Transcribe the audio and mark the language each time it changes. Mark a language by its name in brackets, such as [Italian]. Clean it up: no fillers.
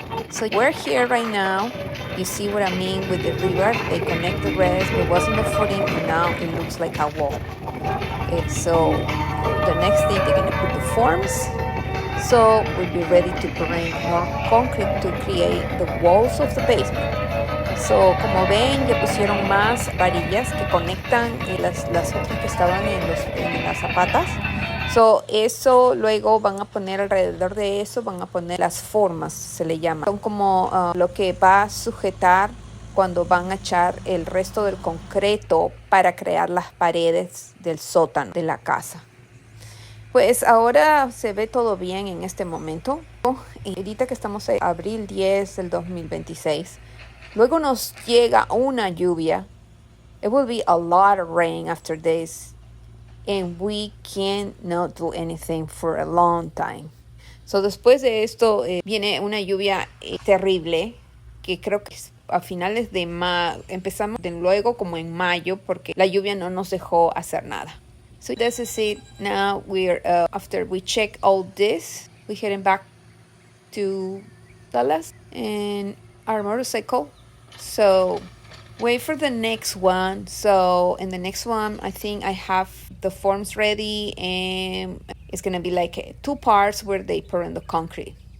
[English] So we're here right now. You see what I mean with the river? They connect the rest. It wasn't the footing and now it looks like a wall. So the next thing they're going to put the forms, so we'll be ready to bring more concrete to create the walls of the basement. [Spanish] So como ven ya pusieron más varillas que conectan las otras que estaban en las zapatas. So eso luego van a poner alrededor de eso, van a poner las formas, se le llama. Son como lo que va a sujetar cuando van a echar el resto del concreto para crear las paredes del sótano de la casa. Pues ahora se ve todo bien en este momento. Y ahorita que estamos en abril 10 del 2026, luego nos llega una lluvia. [English] It will be a lot of rain after this. And we cannot do anything for a long time. [Spanish] So después de esto viene una lluvia terrible que creo que a finales de empezamos de luego como en mayo porque la lluvia no nos dejó hacer nada. [English] So this is it. Now we're after we check all this, we're heading back to Dallas and our motorcycle. So wait for the next one. So in the next one, I think I have the forms ready and it's gonna be like 2 parts where they pour in the concrete.